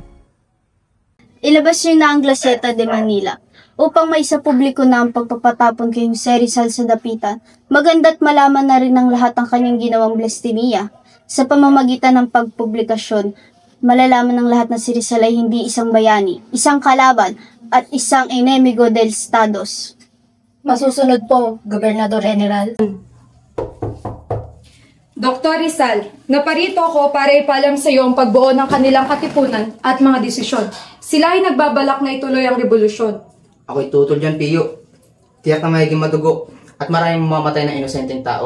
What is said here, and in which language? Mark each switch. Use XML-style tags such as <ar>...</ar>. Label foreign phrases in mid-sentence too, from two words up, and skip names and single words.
<tl>Ilabas niyo na ang Gaceta de Manila upang may sa publiko na ang pagpapatapon kay Jose Rizal sa dapitan. Maganda't malaman na rin ng lahat ang kanyang ginawang blasphemia. Sa pamamagitan ng pagpublikasyon, malalaman ng lahat na si Rizal ay hindi isang bayani, isang kalaban, at isang</tl> <es>enemigo del Estados.</es> <tl>Masusunod po, Gobernador General. Dr. Rizal, naparito ako para ipalam sa iyo ang pagbuo ng kanilang katipunan at mga desisyon. Sila ay nagbabalak na ituloy ang revolusyon. Ako'y tutol dyan, Piyo. Tiyak na magiging madugo at maraming mamamatay na inosenteng tao.</tl>